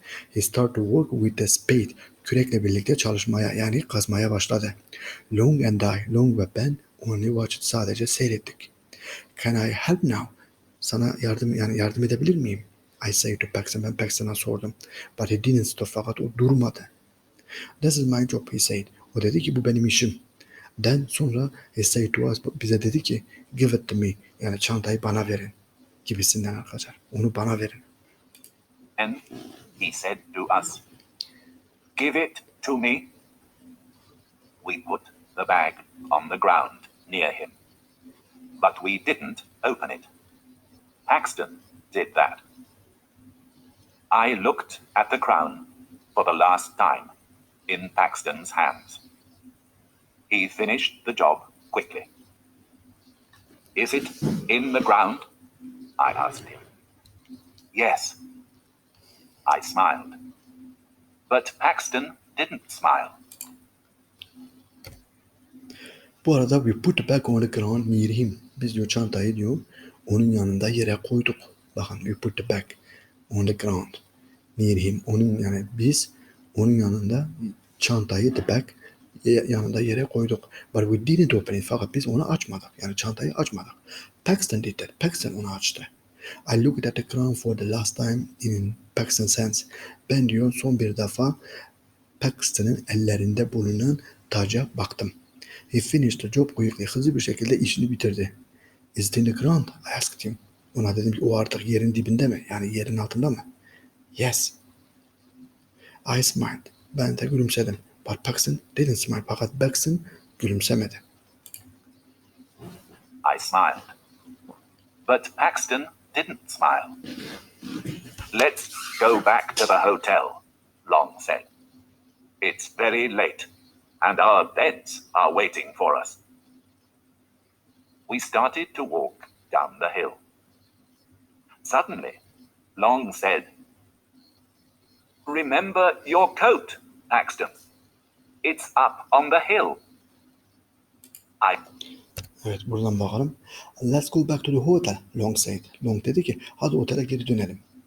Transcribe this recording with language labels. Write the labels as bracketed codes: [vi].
[en] He started to work with the spade. [tr] Kürekle birlikte çalışmaya yani kazmaya başladı. [en] Long and I, [tr] Long ve ben [en] only watched [tr] sadece seyrettik. [en] Can I help now? [tr] Sana yardım edebilir miyim? [en] I said to Paxton. [tr] Ben Paxton'a sordum. [en] But he didn't stop. [tr] Fakat o durmadı. [en] This is my job, he said. [tr] O dedi ki bu benim işim. [en] Then [tr] sonra [en] he said to us, [tr] bize dedi ki [en] give it to me. [tr] Yani çantayı bana verin. Gibisinden arkadaşlar. Onu bana verin. [en] And he said to us, give it to me? We put the bag on the ground near him, but we didn't open it. Paxton did that. I looked at the crown for the last time in Paxton's hands. He finished the job quickly. Is it in the ground? I asked him. Yes. I smiled. But Paxton didn't smile. [tr] Bu arada [en] we put the bag on the ground near him. [tr] Biz diyor çantayı diyor onun yanında yere koyduk. Bakın [en] we put the bag on the ground near him. [tr] Onun yani biz onun yanında çantayı [en] the bag [tr] yanında yere koyduk. [en] But we didn't open it. [tr] Fakat biz onu açmadık. Yani çantayı açmadık. [en] Paxton did that. [tr] Paxton onu açtı. [en] I looked at the crown for the last time in Paxton's hands. [tr] Ben diyor son bir defa Paxton'ın ellerinde bulunan taca baktım. [en] He finished the job quickly. [tr] Hızlı bir şekilde işini bitirdi. [en] Is it in the ground? I asked him. [tr] Ona dedim ki o artık yerin dibinde mi? Yani yerin altında mı? [en] Yes. I smiled. [tr] Ben de gülümsedim. [en] But Paxton didn't smile. [tr] Fakat Paxton gülümsemedi. [en] I smiled. But Paxton didn't smile. Let's go back to the hotel, Long said. It's very late, and our beds are waiting for us. We started to walk down the hill. Suddenly, Long said, Remember your coat, Paxton. It's up on the hill. [tr] Evet buradan bakalım. [en] Let's go back to the hotel, Long said. [tr] Long dedi ki hadi otele geri dönelim.